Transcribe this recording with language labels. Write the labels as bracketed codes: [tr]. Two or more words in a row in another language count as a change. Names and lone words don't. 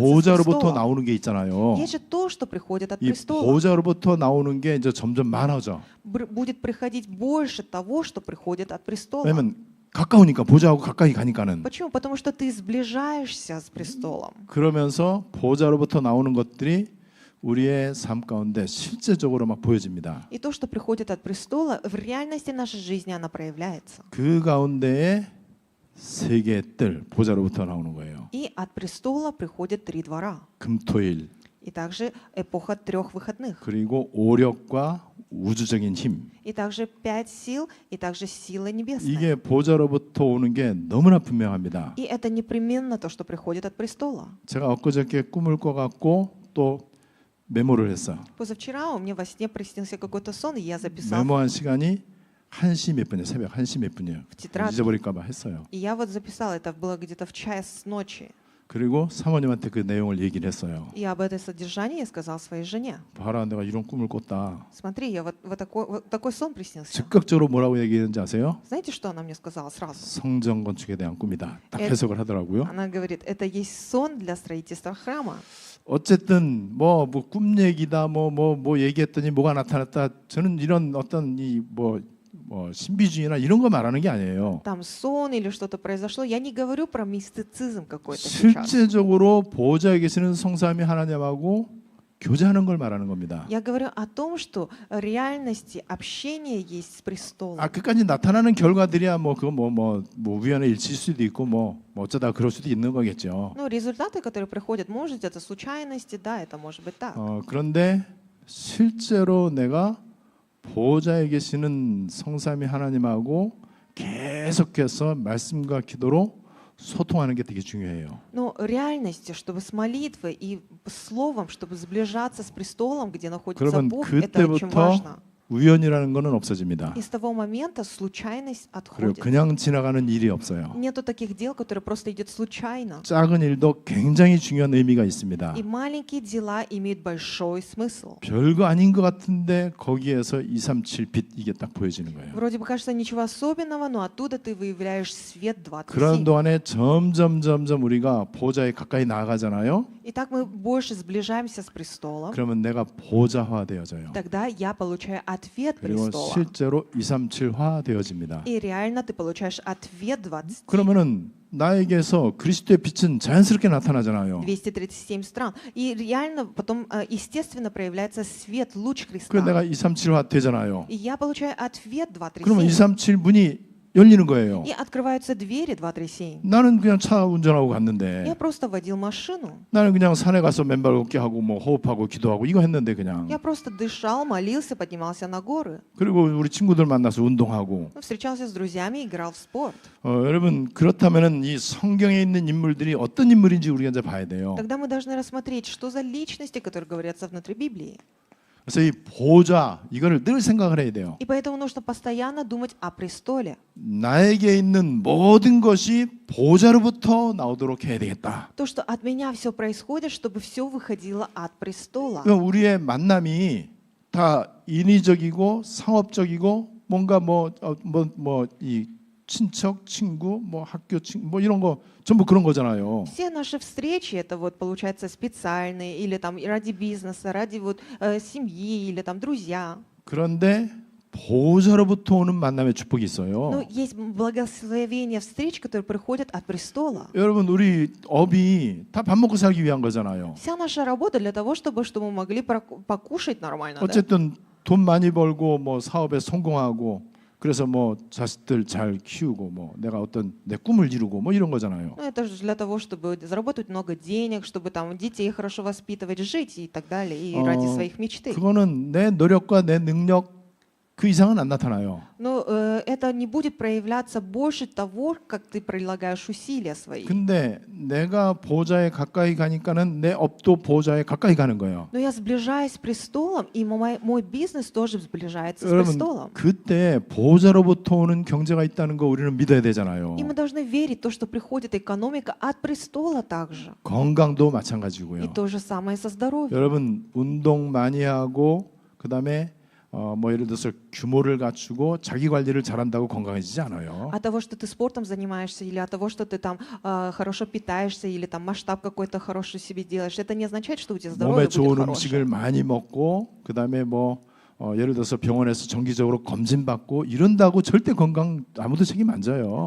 [ko] 보좌로부터 [ru] престолом? [ko] 나오는 게 있잖아요. [ru] Есть же то, что приходит от [ko] 이 [ru] престола. [ko] 보좌로부터 나오는 게 이제 점점 많아져. [ru] Будет приходить больше того, что приходит от престола. [ko] 왜냐면 가까우니까 보좌하고 가까이 가니까는. [ru] Почему? Потому что ты сближаешься с престолом. [ko] 그러면서 보좌로부터 나오는 것들이 우리의 삶 가운데 실제적으로 막 보여집니다. [ru] И то, что приходит от престола, в реальности нашей жизни она проявляется. [ko] 그 가운데에 세 개의 뜰 보좌로부터 나오는 거예요. [ru] И от престола приходят 3 двора. [ko] 금토일 [ru] И также эпоха 3 выходных. [ko] 그리고 오력과 우주적인 힘. [ru] И также 5 сил, и также сила небесная. [ko] 이게 보좌로부터 오는 게 너무나 분명합니다. [ru] И это непременно то, что приходит от престола. [ko] 제가 엊그저께 꿈을 꿔갖고 또 메모를 했어. [ru] Позавчера у меня во сне приснился какой-то сон, и я записал. [ko] 메모한 시간이 1시 몇 분이에요. 새벽 1시 몇 분이에요. [ru] В тетрадь. [ko] 잊어버릴까 봐 했어요. [ru] И я вот записал, это было где-то в час ночи. [ko] 그리고 사모님한테 그 내용을 얘기를 했어요. [ru] И об этой содержании я сказал своей жене. [ko] 봐라, 내가 이런 꿈을 꿨다. [ru] Смотри, я вот такой сон приснился. [ko] 즉각적으로 뭐라고 얘기했는지 아세요? [ru] Знаете, что она мне сказала сразу? [ko] 성전 건축에 대한 꿈이다. 딱 에- 해석을 하더라고요. [ru] Она говорит, это есть сон для строительства храма. [ko] 어쨌든 뭐 꿈 얘기다 뭐 얘기했더니 뭐가 나타났다. 저는 이런 어떤 이 뭐 신비주의나 이런 거 말하는 게 아니에요. [ru] Там сон или что-то произошло. Я не говорю про мистицизм какой-то сейчас. [ko] 실제적으로 보좌에 계시는 성삼위 하나님하고 교제하는 걸 말하는 겁니다. [ru] Я говорю о том, что в реальности общение есть с престолом. [ko] 끝까지 나타나는 결과들이야 뭐 그거 뭐 우연의 일치일 수도 있고 뭐 어쩌다 그럴 수도 있는 거겠죠. [ru] Ну, результаты, которые приходят, может, это случайности, да, это может быть так. [ko] 그런데 실제로 내가 보좌에 계시는 성삼위 하나님하고 계속해서 말씀과 기도로 소통하는 게 되게 중요해요. [ru] Но реальности, чтобы с молитвой и словом, чтобы сближаться с престолом, где находится [ko] 그러면 [ru] Бог, это очень [ko] 그때부터 [ru] важно. [ko] 우연이라는 거는 없어집니다. [ru] И с того момента случайность [ko] 그리고 [ru] отходит. [ko] 그냥 지나가는 일이 없어요. [ru] Нету таких дел, которые просто идут случайно. [ko] 작은 일도 굉장히 중요한 의미가 있습니다. [ru] И маленькие дела имеют большой смысл. [ko] 별거 아닌 것 같은데 거기에서 237빛 이게 딱 보여지는 거예요. [ru] Вроде бы кажется ничего особенного, но оттуда ты выявляешь свет [ko] 그런 [ru] 27. [ko] 동안에 점점 우리가 보좌에 가까이 나아가잖아요. [ru] Итак, мы больше сближаемся с престолом. [ko] 그러면 내가 보좌화 되어져요. [ru] Тогда я получаю ответ [ko] 그리고 [ru] престола. [ko] 실제로 237화 되어집니다. [ru] И реально ты получаешь ответ 20. [ko] 그러면은 나에게서 그리스도의 빛은 자연스럽게 나타나잖아요. [ru] 237 стран. И реально потом, естественно, проявляется свет, луч [ko] 그래서 [ru] Христа. [ko] 내가 237화 되잖아요. [ru] И я получаю ответ [ko] 그러면 [ru] 237. [ko] 237 문이 열리는 거예요. [ru] И открываются двери 237. [ko] 나는 그냥 차 운전하고 [ru] Я [ko] 갔는데 [ru] просто водил машину. [ko] 나는 그냥 산에 가서 맨발 걷기 하고 뭐 호흡하고 기도하고 이거 했는데 그냥 [ru] Я просто дышал, молился, поднимался на горы. [ko] 그리고 우리 친구들 만나서 운동하고 [ru] Встречался с друзьями, играл в спорт. [ko] 여러분 그렇다면은 이 성경에 있는 인물들이 어떤 인물인지 우리가 이제 봐야 돼요. [ru] Тогда мы должны рассмотреть, что за личности, которые говорятся внутри Библии. [ko] 그래서 이 보좌 이거를 늘 생각을 해야 돼요. [ru] И поэтому нужно постоянно думать о престоле. [ko] 나에게 있는 모든 것이 보좌로부터 나오도록 해야 되겠다. [ru] То, что от меня все происходит, чтобы все выходило от престола. [ko] 그러니까 우리의 만남이 다 인위적이고 상업적이고 뭔가 이 친척, 친구, 뭐 학교 친구, 뭐 이런 거 전부 그런 거잖아요. [ru] Все наши встречи это вот получается специальные или там ради бизнеса, ради вот семьи или там друзья. [ko] 그런데 보좌로부터 오는 만남의 축복이 [ru] Но [ko] 있어요. [ru] есть благословение встреч, которые приходят от престола. [ko] 여러분 우리 업이 다 밥 먹고 살기 위한 거잖아요. [ru] Вся наша работа для того, чтобы мы могли покушать нормально. Да? [ko] 어쨌든 돈 많이 벌고 뭐 사업에 성공하고 그래서 뭐 자식들 잘 키우고 뭐 내가 어떤 내 꿈을 이루고 뭐 이런 거잖아요. [ru] Ну, это же для того, чтобы заработать много денег, чтобы там детей хорошо воспитывать, жить и так далее, и ради своих мечты. [ko] 그거는 내 노력과 내 능력 그 이상은 안 나타나요. [ru] Но это не будет проявляться больше того, как ты прилагаешь усилия свои. [ko] 근데 내가 보좌에 가까이 가니까는 내 업도 보좌에 가까이 가는 거예요. [ru] Но я сближаюсь с престолом, и мой бизнес тоже сближается с [ko] 여러분 [ru] престолом. [ko] 그때 보좌로부터 오는 경제가 있다는 거 우리는 믿어야 되잖아요. [ru] И мы должны верить в то, что приходит экономика от престола также. [ko] 건강도 [ru] И [ko] 마찬가지고요. [ru] то же самое со здоровьем. [ko] 여러분 운동 많이 하고 그다음에 뭐 예를 들어서 규모를 갖추고 자기 관리를 잘한다고 건강해지지 않아요. [ru] От того, что ты спортом занимаешься, или от того, что ты там хорошо питаешься, или там масштаб какой-то хороший себе делаешь, это не означает, что у тебя здоровье [ko] 몸에 좋은 [ru] будет [ko] 음식을 [ru] хорошее. [ko] 많이 먹고 그다음에 뭐 예를 들어서 병원에서 정기적으로 검진 받고 이런다고 절대 건강 아무도 책임 안 져요.